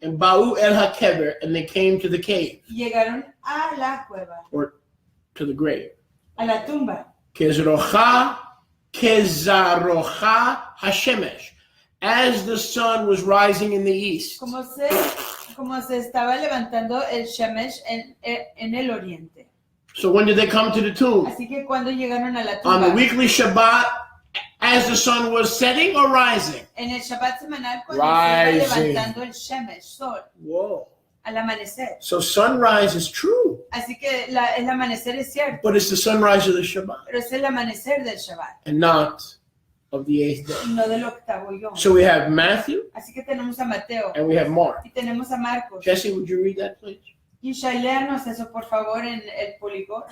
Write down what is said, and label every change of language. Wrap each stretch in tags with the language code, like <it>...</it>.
<en>and</en> <he>Ba'u el HaKever,</he> <en>and they came to the cave,</en> <es>y llegaron a la cueva,</es> <en>or to the grave.</en> <es>a la tumba.</es> <he>Kezarocha Hashemesh,</he> <en>as the sun was rising in the east.</en> <es>Como se estaba levantando el Shemesh en el oriente.</es> <en>So when did they come to the tomb?</en> <es>Así que cuando llegaron a la</es> <en>On the</en> <es>tumba,</es> <en>weekly Shabbat, as the sun was setting or rising?</en> <es>en el Shabbat semanal cuando se</es> <en>Rising.</en> <es>estaba levantando el Shemesh, sol,</es> <en>Whoa.</en> <es>al amanecer.</es> <en>So sunrise is true,</en> <es>Así que el amanecer es cierto,</es> <en>but it's the sunrise of the Shabbat</en> <es>pero es el amanecer del Shabbat,</es> <en>and not of the eighth day.</en> <es>y no del octavo yom.</es> <en>So we have Matthew</en> <es>Así que tenemos a Mateo</es> <en>and we have Mark.</en> <es>y tenemos a Marcos.</es> <en>Jesse, would you read that, please?</en> <es>Yahusha, léanos eso, por favor, en el Poligot</es>